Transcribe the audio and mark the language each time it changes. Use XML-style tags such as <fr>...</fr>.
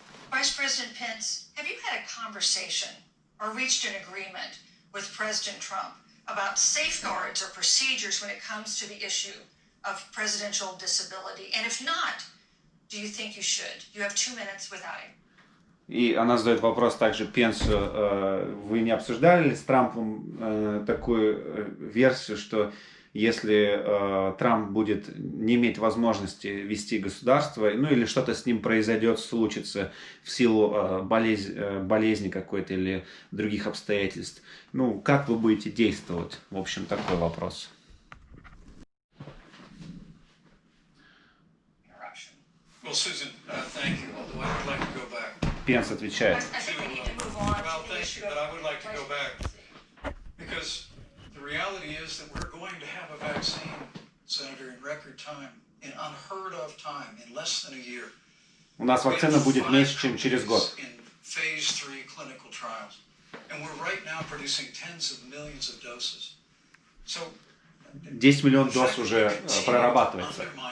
<en>Vice President Pence, have you had a conversation or reached an agreement with President Trump about safeguards or procedures when it comes to the issue of presidential disability? And if not, do you think you should? You have 2 minutes without him.</en> <ru>И она задает вопрос также Пенсу, вы не обсуждали ли с Трампом такую версию, что если Трамп будет не иметь возможности вести государство, ну или что-то с ним произойдет, случится в силу болезни какой-то или других обстоятельств, ну как вы будете действовать? В общем, такой вопрос.</ru> <en>Well, Susan, thank you. Although I'd like to go back.</en> <ru>Пенс отвечает.</ru> <en>I think we need to move on. Well, thank you, but I would like to go back because the reality is that we're going to have a vaccine, Senator, in record time, in unheard of time, in less than a year.</en> <ru>У нас вакцина будет меньше, чем через год.</ru> <en>In phase 3 clinical trials, and we're right now producing tens of millions of doses. So</en> <ru>10 миллионов доз уже прорабатывается.</ru>